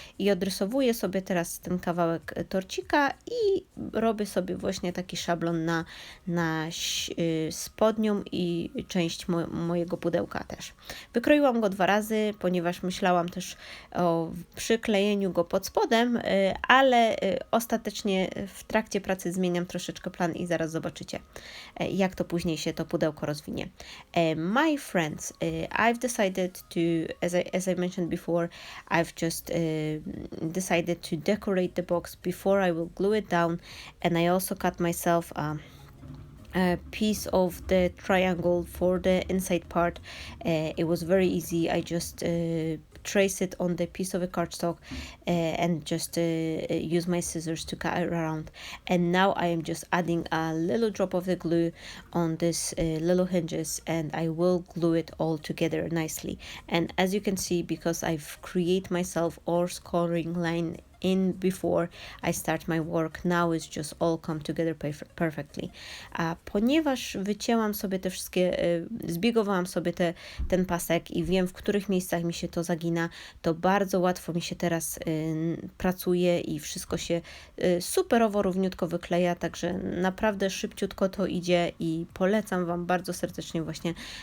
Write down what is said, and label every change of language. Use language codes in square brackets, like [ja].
[pl] I odrysowuję sobie teraz ten kawałek torcika i robię sobie właśnie taki szablon na spodnią i część mojego pudełka też. Wykroiłam go 2 razy, ponieważ myślałam też o przyklejeniu go pod spodem, ale ostatecznie w trakcie pracy zmieniam troszeczkę plan i zaraz zobaczycie, jak to później się to pudełko rozwinie. [en] My friends, I've decided to, as I mentioned before, I've just decided to decorate the box before I will glue it down, and I also cut myself a piece of the triangle for the inside part. It was very easy. I just trace it on the piece of a cardstock and just use my scissors to cut it around. And now I am just adding a little drop of the glue on this little hinges, and I will glue it all together nicely. And as you can see, because I've created myself or scoring line in before I start my work. Now it's just all come together perfectly. [pl] A ponieważ wycięłam sobie te wszystkie, zbiegowałam sobie ten pasek i wiem, w których miejscach mi się to zagina, to bardzo łatwo mi się teraz pracuje i wszystko się superowo, równiutko wykleja, także naprawdę szybciutko to idzie i polecam Wam bardzo serdecznie właśnie